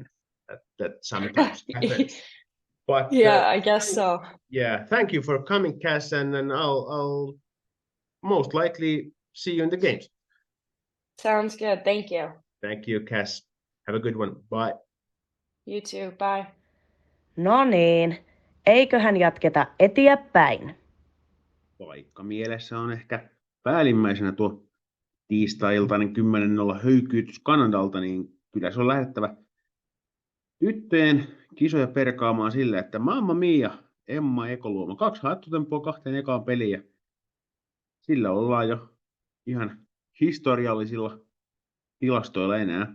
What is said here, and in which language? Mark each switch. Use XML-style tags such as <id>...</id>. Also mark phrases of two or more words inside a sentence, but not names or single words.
<en>That sometimes happens. But yeah, I guess so. Yeah, thank you for coming, Cass, and I'll most likely see you in the games. Sounds good. Thank you. Thank you, Cass. Have a good one. Bye. You too. Bye.</en> <fi>No niin, eiköhän jatketa eteenpäin. Vaikka mielessä on ehkä päällimmäisenä tuo tiistai-iltainen 10:0 höykyytys Kanadalta, niin kyllä se on lähdettävä tyttöjen kisoja perkaamaan sillä, että</fi> <it>Mamma Mia,</it> <fi>Emma Ekoluoma, 2 hattutempoa 2 ekaan peliin, ja sillä ollaan jo ihan historiallisilla tilastoilla enää.</fi>